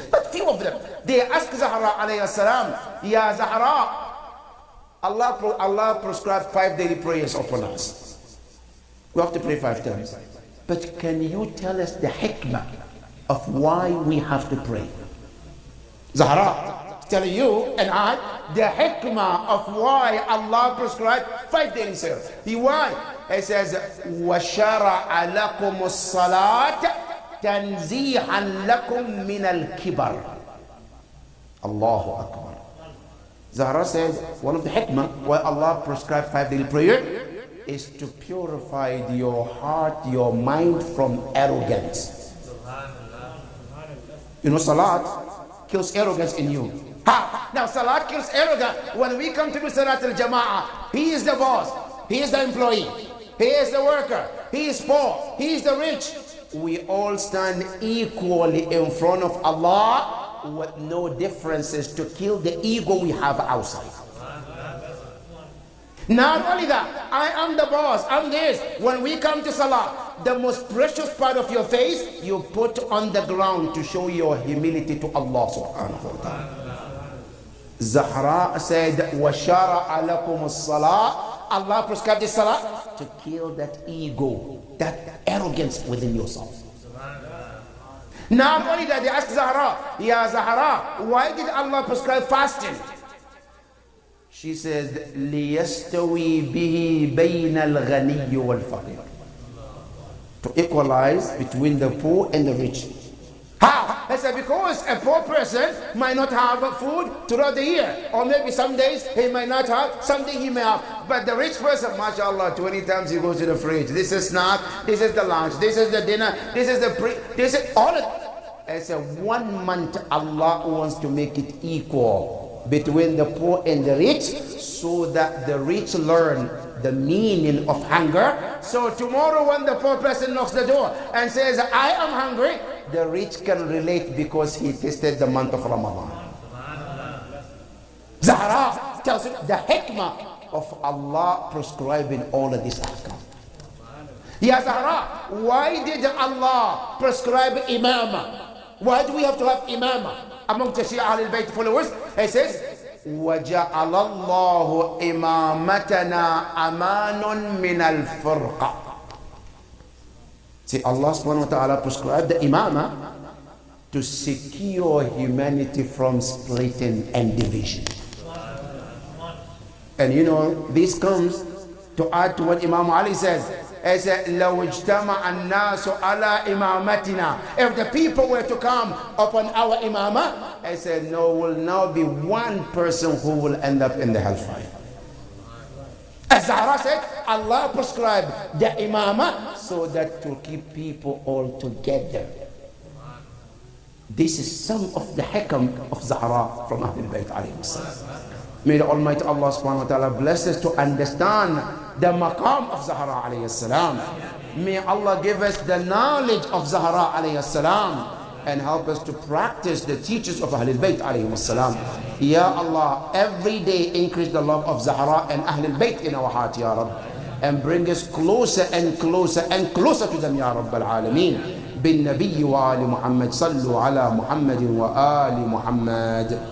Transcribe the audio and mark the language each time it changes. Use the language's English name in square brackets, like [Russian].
[English] But few of them, they ask Zahra alayhi salam, Ya Zahra, Allah prescribed 5 daily prayers upon us. We have to pray 5 times. But can you tell us the hikmah of why we have to pray? Zahra, telling you and I the hikmah of why Allah prescribed 5 daily prayers. Why? [Arabic] He says, وَشَرَعَ لَكُمُ الصَّلَاةَ تَنْزِيحًا لَكُمْ مِنَ الْكِبَرِ. Allahu Akbar. [English] Zahra says, one of the hikmah why Allah prescribed 5 daily prayer is to purify your heart, your mind from arrogance. You know, salat kills arrogance in you. Ha! Now salat kills arrogance. When we come to do salat al-jama'ah, he is the boss, he is the employee, he is the worker, he is poor, he is the rich. We all stand equally in front of Allah with no differences to kill the ego we have outside. Not only that, I am the boss, I'm this. When we come to salah, the most precious part of your face you put on the ground to show your humility to Allah subhanahu wa ta'ala. [Arabic] Zahra said, وَشَرَعَ لَكُمُ الصَّلَاةِ. [English] Allah prescribed the salah to kill that ego, that arrogance within yourself. Not only that, they asked Zahra, Ya Zahra, why did Allah prescribe fasting? [Arabic] She says, لِيَسْتَوِي بِهِ بَيْنَ الْغَنِيِّ وَالْفَقِيرِ. [English] To equalize between the poor and the rich. How? I said, because a poor person might not have food throughout the year, or maybe some days he might not have, something he may have. But the rich person, mashallah, 20 times he goes to the fridge. This is snack, this is the lunch, this is the dinner, this is the this is all of it. I said, 1 month Allah wants to make it equal between the poor and the rich, so that the rich learn the meaning of hunger. So tomorrow when the poor person knocks the door and says, I am hungry, the rich can relate because he tasted the month of Ramadan. Zahra tells you the hikmah of Allah prescribing all of this ahkam. Ya Zahra, why did Allah prescribe imamah? Why do we have to have imamah among the Shia Ahlul Bayt followers? [Arabic] He says, وَجَعَلَ اللَّهُ إِمَامَتَنَا أَمَانٌ مِنَ الْفُرْقَةِ. [English] See, Allah subhanahu wa ta'ala prescribed the imamah to secure humanity from splitting and division. And you know, this comes to add to what Imam Ali says. [Arabic] He said, لَوْ اجْتَمَعَ النَّاسُ عَلَىٰ إِمَامَتِنَا. [English] If the people were to come upon our imamah, I said, no, will now be one person who will end up in the hellfire. As Zahra said, Allah prescribed the imamah so that to keep people all together. This is some of the hikam of Zahra from Ahlul Bayt alayhi salam. May the Almighty Allah subhanahu wa ta'ala bless us to understand the maqam of Zahra alayhi salam. May Allah give us the knowledge of Zahra alayhi salam and help us to practice the teachings of Ahlul Bayt alayhi salam. Ya Allah, every day increase the love of Zahra and Ahlul Bayt in our heart, Ya Rabb, and bring us closer and closer and closer to them, Ya Rabb al-Alameen. [Arabic] بالنبي وآل محمد صلوا على محمد وآل محمد.